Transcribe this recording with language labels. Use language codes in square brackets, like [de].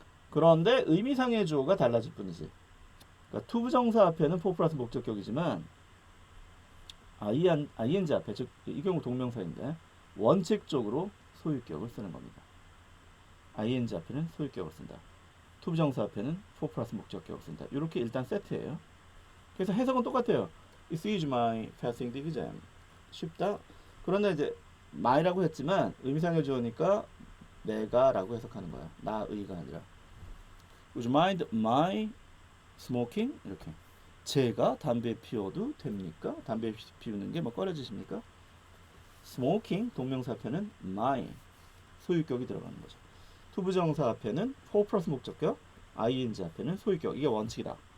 [ko] 그런데 의미상의 주어가 달라질 뿐이지. 그러니까 투부정사 앞에는 for 플러스 목적격이지만 ing 앞에, 즉 이 경우 동명사인데 원칙적으로 소유격을 쓰는 겁니다. ing 앞에는 소유격을 쓴다. 투부정사 앞에는 for 플러스 목적격을 쓴다. 이렇게 일단 세트예요. 그래서 해석은 똑같아요. [en] It is my passing the exam. [ko] 쉽다. 그런데 이제 my라고 했지만 의미상의 주어니까 내가라고 해석하는 거야. 나의가 아니라. [en] Would you mind my smoking? [ko] 이렇게. 제가 담배 피워도 됩니까? 담배 피우는 게 뭐 꺼려지십니까? smoking 동명사 앞에는 my 소유격이 들어가는 거죠. 투부정사 앞에는 for 플러스 목적격, ing 앞에는 소유격. 이게 원칙이다.